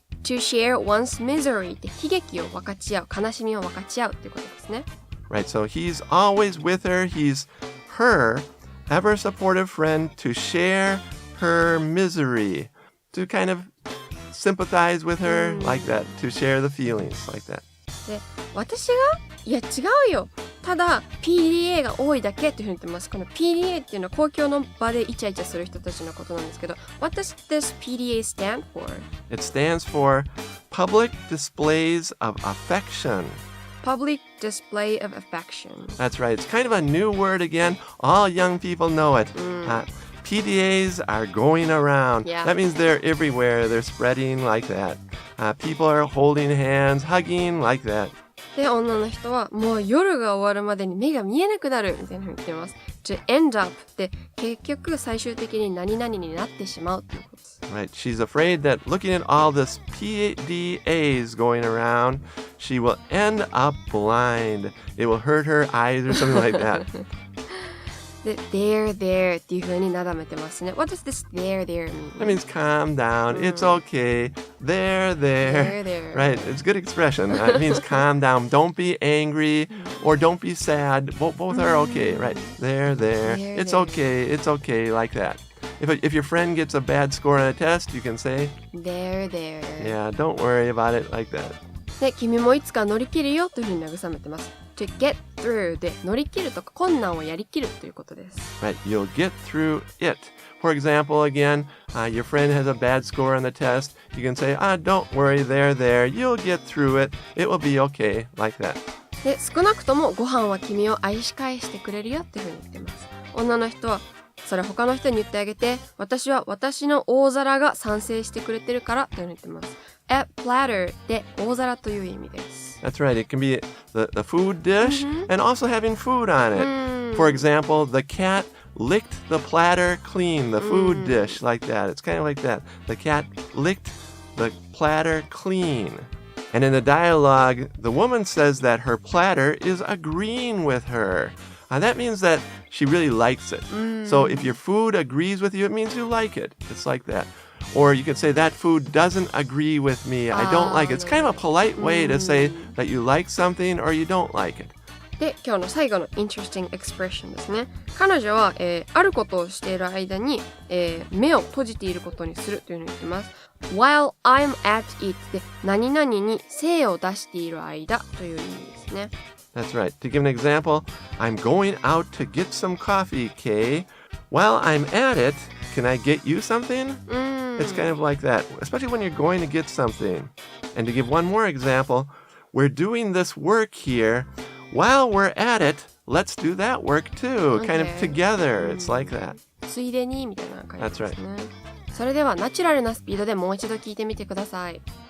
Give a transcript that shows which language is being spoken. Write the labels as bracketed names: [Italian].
[English] To share one's misery [Japanese] って悲劇を分かち合う、悲しみを分かち合うっていうことですね。 [English] Right. So he's always with her. He's her ever supportive friend to share her misery, to kind of sympathize with her like that, to share the feelings like that. [Japanese] で、私がいや違うよ。ただ PDA が多いだけっていうふうに言ってます。この PDA っていうのは公共の場でイチャイチャする人たちのことなんですけど、 [English] What does this PDA stand for? It stands for Public Displays of Affection. Public Display of Affection. That's right. It's kind of a new word again. All young people know it. PDAs are going around. Yeah. That means they're everywhere. They're spreading like that. People are holding hands, hugging like that. [Japanese] で、女の人はもう夜が終わるまでに目が見えなくなるみたいなふうに言ってます。 [English] To end up [Japanese] って結局最終的に何々になってしまうということです。 [English] Right. She's afraid that looking at all this PDAs going around, she will end up blind. It will hurt her eyes or something like that. [Japanese] で、there っていう風になだめてますね。 [English] What does this there mean? That means calm down. It's okay. There. There. Right. It's a good expression. It means calm down. Don't be angry or don't be sad. Both are okay. Right. There. It's okay. It's okay. Like that. If your friend gets a bad score on a test, you can say, there. Yeah, don't worry about it like that. [Japanese] で、君もいつか乗り切るよというふうに慰めてます。 [English] To get through [Japanese] で乗り切るとか困難をやりきるということです。 [English] Right, you'll get through it. For example, again, your friend has a bad score on the test. You can say, don't worry, there. You'll get through it. It will be okay, like that. [Japanese] で、少なくともご飯は君を愛し返してくれるよっていうふうに言ってます。女の人は、それ他の人に言ってあげて、私は私の大皿が賛成してくれてるからというふうに言ってます。 [English] A platter [Japanese] で大皿という意味です。 [English] That's right. It can be the food dish and also having food on it. For example, the cat licked the platter clean, the food dish, like that. It's kind of like that. The cat licked the platter clean. And in the dialogue, the woman says that her platter is agreeing with her. That means that she really likes it. So if your food agrees with you, it means you like it. It's like that. Or you could say, that food doesn't agree with me. I don't like it. It's kind of a polite way to say that you like something or you don't like it. [Japanese] で、今日の最後の [English] interesting expression [Japanese] ですね。彼女は、あることをしている間に、目を閉じていることにするというふうに言ってます。 [English] While I'm at it [Japanese] で何々に精を出している間という意味ですね。 [English] That's right. To give an example, I'm going out to get some coffee, Kay. While I'm at it, can I get you something? It's kind of like that, especially when you're going to get something. And to give one more example, we're doing this work here. While we're at it, let's do that work too. Kind of together. It's like that. [Japanese] ついでにみたいな感じですね。 [English] That's right. [Japanese] それではナチュラルなスピードでもう一度聞いてみてください。